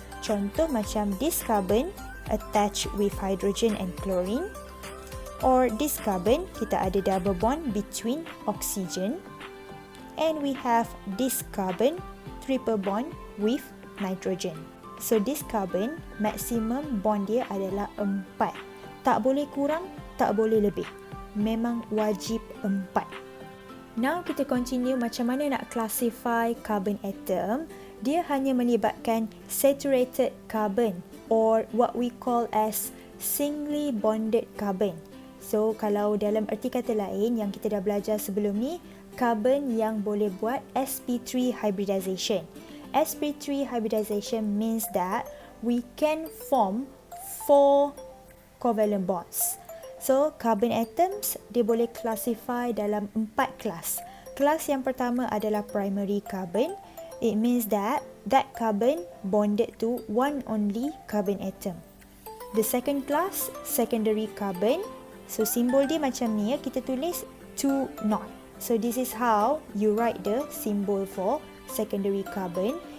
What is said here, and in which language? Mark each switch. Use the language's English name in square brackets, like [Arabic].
[Malay] Contoh macam [English] this carbon attach with hydrogen and chlorine, or this carbon kita ada double bond between oxygen, and we have this carbon triple bond with nitrogen. So this carbon maximum bond [Malay] dia adalah [English] 4. [Malay] Tak boleh kurang, tak boleh lebih. Memang wajib 4. Now kita continue macam mana nak classify carbon atom. Dia hanya melibatkan [English] saturated carbon or what we call as singly bonded carbon. [Malay] So kalau dalam erti kata lain yang kita dah belajar sebelum ni, carbon yang boleh buat sp3 hybridization. [English] sp3 hybridization means that we can form 4 covalent bonds. [Malay] So, carbon atoms, dia boleh classify dalam 4 kelas. Kelas yang pertama adalah primary carbon. [English] It means that carbon bonded to one only carbon atom. The second class, secondary carbon. [Malay] So, simbol dia macam ni ya, kita tulis 2 not. [English] So this is how you write the symbol for secondary carbon.